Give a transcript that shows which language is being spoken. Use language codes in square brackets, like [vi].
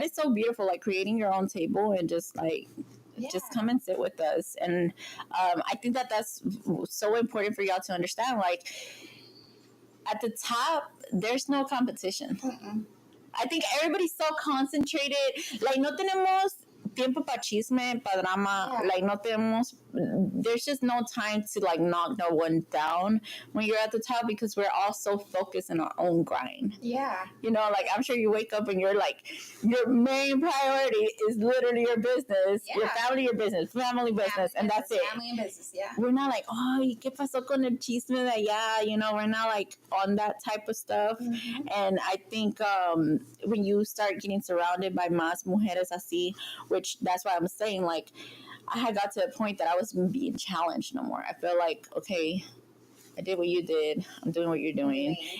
[en] that is so beautiful. Like creating your own table and just like. Yeah. Just come and sit with us. And I think that that's so important for y'all to understand. Like, at the top, there's no competition. I think everybody's so concentrated. [es] Like, no tenemos tiempo para chisme, para drama. [en] Yeah. [es] Like, no tenemos... [en] There's just no time to, like, knock no one down when you're at the top, because we're all so focused in our own grind. Yeah. Like, I'm sure you wake up and you're like, your main priority is literally your business, your family, your business, family business, and that's it. Family and business, yeah. We're not like, oh, [es] ¿y qué pasó con el chisme de allá? [en] We're not like on that type of stuff. And I think when you start getting surrounded by [es] más mujeres así, [en] which that's why I'm saying, like, I had got to a point that I wasn't being challenged no more. I feel like, okay, I did what you did. I'm doing what you're doing.